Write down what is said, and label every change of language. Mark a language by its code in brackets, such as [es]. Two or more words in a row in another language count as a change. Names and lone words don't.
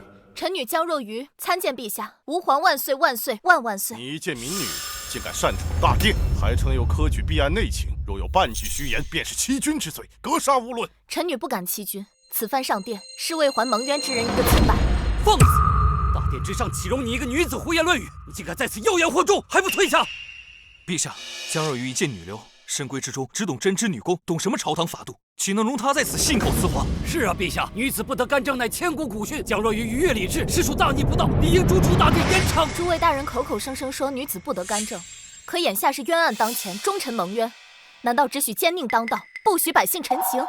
[zh] 臣女江若愚參見陛下，吾皇萬歲萬歲萬萬歲！你一介民女，竟敢擅闖大殿，還稱有科舉弊案內情，若有半句虛言，便是欺君之罪，格殺勿論。臣女不敢欺君，此番上殿是為還蒙冤之人一個清白。放肆！大殿之上豈容你一個女子胡言亂語？你竟敢在此妖言惑眾，還不退下！陛下，江若愚一介女流，深閨之中只懂針織女工，懂什麼朝堂法度？豈能容她在此信口雌黃？是啊，陛下，女子不得干政乃千古古訓。江若愚逾越礼制，實屬大逆不道，理應逐出大殿嚴懲。諸位大人口口聲聲說女子不得干政，可眼下是冤案當前，忠臣蒙冤，難道只許奸佞當道，不許百姓陳情？